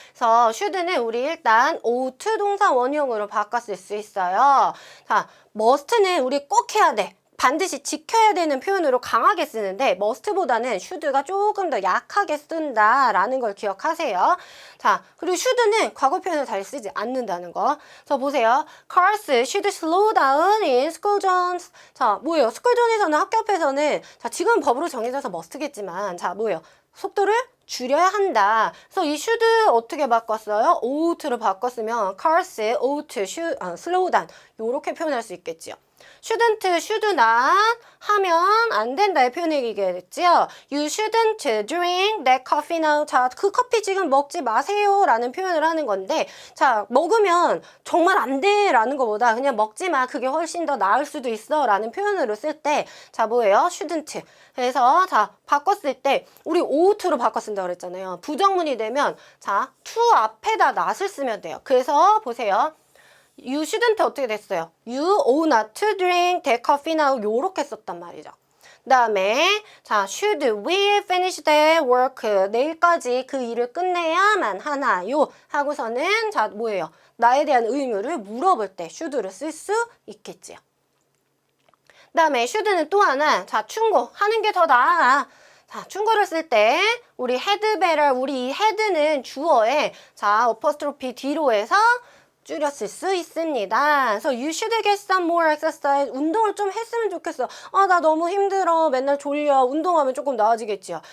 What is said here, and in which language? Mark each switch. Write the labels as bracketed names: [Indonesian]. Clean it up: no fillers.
[Korean] 그래서 should는 우리 일단 ought 동사 원형으로 바꿨을 수 있어요. 자, must는 우리 꼭 해야 돼. 반드시 지켜야 되는 표현으로 강하게 쓰는데 must보다는 should가 조금 더 약하게 쓴다라는 걸 기억하세요. 자, 그리고 should는 과거 표현을 잘 쓰지 않는다는 거. 자, 보세요. [English] Cars should slow down in school zones. [Korean] 자, 뭐예요? 스쿨 존에서는 학교 앞에서는 자, 지금 법으로 정해져서 must겠지만 자, 뭐예요? 속도를 줄여야 한다. 그래서 이 should 어떻게 바꿨어요? ought로 바꿨으면 [English] cars ought should slow down [Korean] 요렇게 표현할 수 있겠지요. [English] shouldn't, should not [Korean] 하면 안 된다의 표현이겠지요. [English] You shouldn't drink that coffee now. [Korean] 자, 그 커피 지금 먹지 마세요 라는 표현을 하는 건데, 자, 먹으면 정말 안 돼 라는 것보다 그냥 먹지 마, 그게 훨씬 더 나을 수도 있어 라는 표현으로 쓸 때, 자, 뭐예요? [English] shouldn't. [Korean] 그래서 자, 바꿨을 때 우리 ought로 바꿨습니다 그랬잖아요. 부정문이 되면 자, to 앞에다 not을 쓰면 돼요. 그래서 보세요. [English] You shouldn't [Korean] 어떻게 됐어요? [English] You ought not to drink that coffee now [Korean] 요렇게 썼단 말이죠. 그 다음에 자, [English] should we finish the work? [Korean] 내일까지 그 일을 끝내야만 하나요? 하고서는 자, 뭐예요? 나에 대한 의무를 물어볼 때 should를 쓸 수 있겠지요. 그 다음에 should는 또 하나, 자, 충고 하는 게 더 나아. 자, 충고를 쓸 때 우리 had better, 우리 이 had는 주어에 자, 어퍼스트로피 뒤로 해서 줄였을 수 있습니다. 그래서 [English] you should get some more exercise. [Korean] 운동을 좀 했으면 좋겠어. 아, 나 너무 힘들어. 맨날 졸려. 운동하면 조금 나아지겠지요.